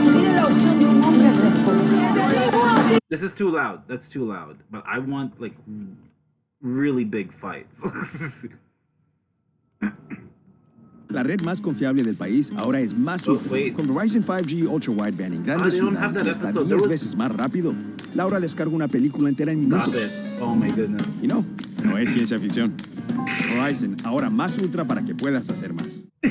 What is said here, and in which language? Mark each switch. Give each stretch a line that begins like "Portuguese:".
Spanish: Tú tienes la opción de un hombre responsable.
English: This is too loud. That's too loud. But I want like really big fights.
Spanish: La red más confiable del país ahora es más útil. Con Verizon 5G Ultra Wideband en grandes ciudades hasta 10 veces más rápido. Laura descarga una película entera en minutos.
English: Oh my goodness.
Spanish: Y no es ciencia ficción. Verizon, ahora más ultra para que puedas hacer más.